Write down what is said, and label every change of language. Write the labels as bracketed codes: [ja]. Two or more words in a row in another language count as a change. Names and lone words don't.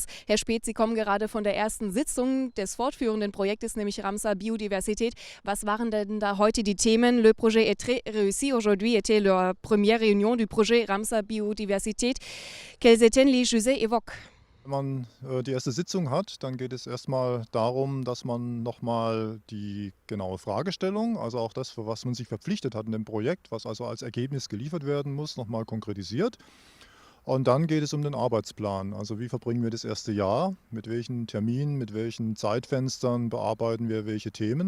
[de] Herr Späth, Sie kommen gerade von der ersten Sitzung des fortführenden Projektes, nämlich Ramsar Biodiversität. Was waren denn da heute die Themen? [fr] Le projet est très réussi. Aujourd'hui était la première réunion du projet Ramsar Biodiversität. Quels étaient les sujets évoqués? [de] Wenn man die erste Sitzung hat, dann geht es erstmal darum, dass man nochmal die genaue Fragestellung, also auch das, für was man sich verpflichtet hat in dem Projekt, was also als Ergebnis geliefert werden muss, nochmal konkretisiert. Und dann geht es um den Arbeitsplan. Also wie verbringen wir das erste Jahr, mit welchen Terminen, mit welchen Zeitfenstern bearbeiten wir welche Themen.